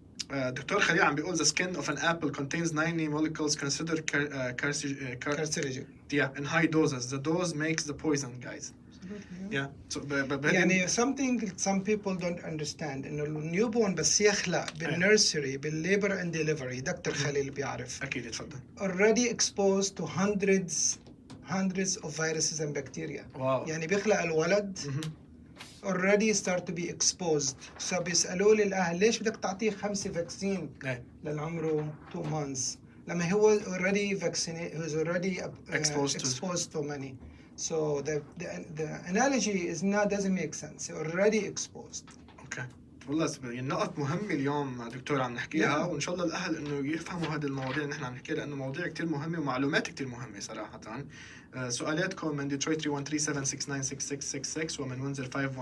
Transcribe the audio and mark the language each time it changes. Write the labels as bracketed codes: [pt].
[ar] دكتور خليل عم بيقول [en] the skin of an apple contains 90 molecules considered carcinogen. Yeah, in high doses. The dose makes the poison, guys. Yeah. So, [ar] يعني [en] some people don't understand [ar] إنه النيوبورن بس يخلق بالنيرسري بالليبر and delivery. دكتور خليل بيعرف. أكيد يتفضل. [en] Already exposed to hundreds of viruses and bacteria. Wow. [ar] يعني بيخلق الولد [en] already start to be exposed. [ar] So بيسألوا لي الأهل ليش بدك تعطيه 5 فاكسين للعمره 2 months لما هو [en] already vaccinated, he was already exposed to many. So the analogy doesn't make sense. Already exposed. Okay. [ar] والله النقط مهمة اليوم دكتور عم نحكيها, وإن شاء الله الأهل إنه يفهموا هذه المواضيع اللي نحن عم نحكيها, لأنه مواضيع كتير مهمة ومعلومات كتير مهمة صراحة. سؤالاتكم من ديترويت 313-769-6666 ومن وينزر 519-256-10223.